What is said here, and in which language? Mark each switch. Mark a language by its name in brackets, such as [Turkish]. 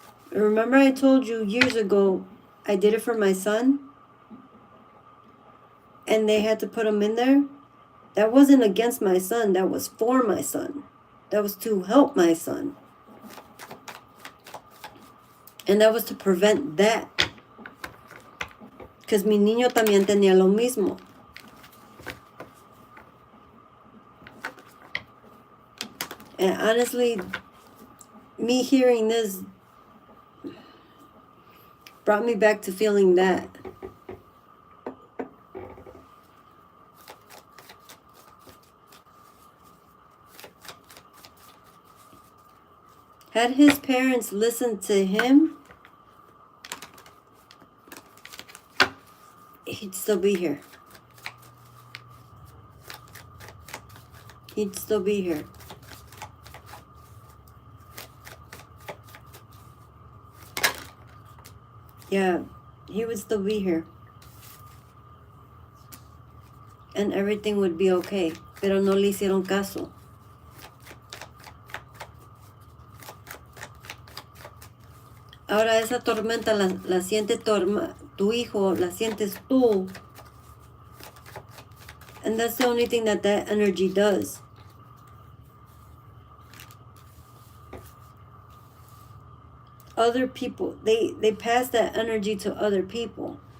[English] Remember I told you years ago, I did it for my son, and they had to put him in there? That wasn't against my son. That was for my son. That was to help my son. And that was to prevent that. Because [Spanish] mi niño también tenía lo mismo. [English] And honestly, me hearing this brought me back to feeling that. Had his parents listened to him, he'd still be here. He'd still be here. Yeah, he would still be here. And everything would be okay. [Spanish] Pero no le hicieron caso. Ahora esa tormenta la siente tu hijo, la sientes tú. [English] And that's the only thing that energy does. Other people, they pass that energy to other people.